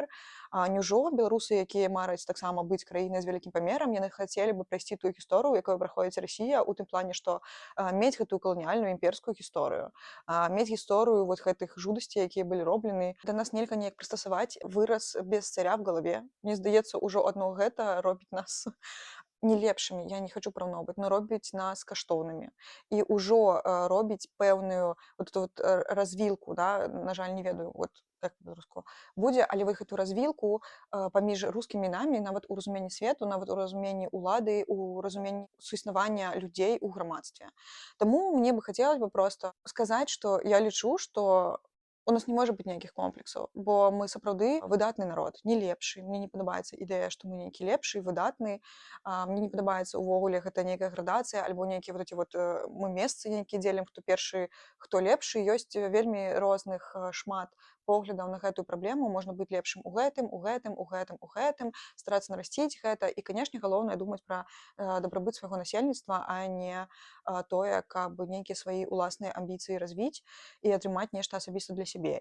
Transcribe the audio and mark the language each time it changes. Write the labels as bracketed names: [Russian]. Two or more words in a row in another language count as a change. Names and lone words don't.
[Belarusian] Няўжо беларусы, якія мараць таксама быць краінай з вялікім памерам, яны хацелі бы прайсці тую гісторыю, якую праходзіць Расія, у тым плане, што мець гэтую каланіяльную імперскую гісторыю, мець гісторыю вот гэтых жудасцей, якія былі роблены. Да нас нельга неяк прыстасаваць выраз [Russian] без царя в галаве. [Belarusian] Мне здаецца, ужо адно гэта робіць нас не лепшымі, я не хачу параўноўваць, но робіць нас каштоўнымі. І ўжо робіць пэўную [Russian] вот эту вот [Belarusian] развілку, да, на жаль, не ведаю, вот як па-беларуску будзе, але вы гэту развілку паміж рускімі і намі, нават у разуменні свету, нават у разуменні ўлады, у разуменні суіснавання людзей у грамадстве. Таму мне бы хацелася бы проста сказаць, што я лічу, што у нас не можа быць ніякіх комплексаў, бо мы сапраўды выдатны народ, не лепшы. Мне не падабаецца ідэя, што мы нейкі лепшы, выдатны. Мне не падабаецца ўвогуле гэта нейкая градацыя альбо нейкія [Russian] вот эти вот [Belarusian] мы месцы нейкія дзелім, хто першы, хто лепшы. Ёсць вельмі розных шмат поглядаў на гэтую праблему. Можна быць лепшым у гэтым, у гэтым, у гэтым, у гэтым, старацца нарасціць гэта. І, канешне, галоўнае думаць пра дабрабыт свайго насельніцтва, а не тое, каб нейкія свае ўласныя амбіцыі развіць і атрымаць нешта асабіста для сябе.